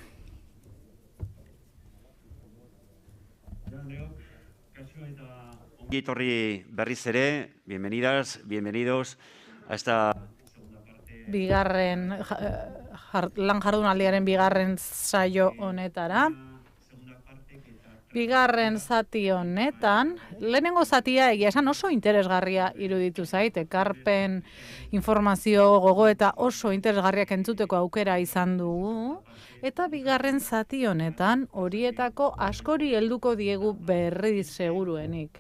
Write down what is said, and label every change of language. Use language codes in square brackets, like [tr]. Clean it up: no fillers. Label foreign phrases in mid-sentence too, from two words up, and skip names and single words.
[eu] Ongi etorri berriz ere, [es] bienvenidas, bienvenidos a esta [eu] Bigarren, lan jardunaldiaren bigarren saio honetara. Bigarren zati honetan, lehenengo zatia egia esan oso interesgarria iruditu zait, ekarpen, informazio, gogoeta oso interesgarriak entzuteko aukera izan dugu, eta bigarren zati honetan horietako askori helduko diegu berriz seguruenik.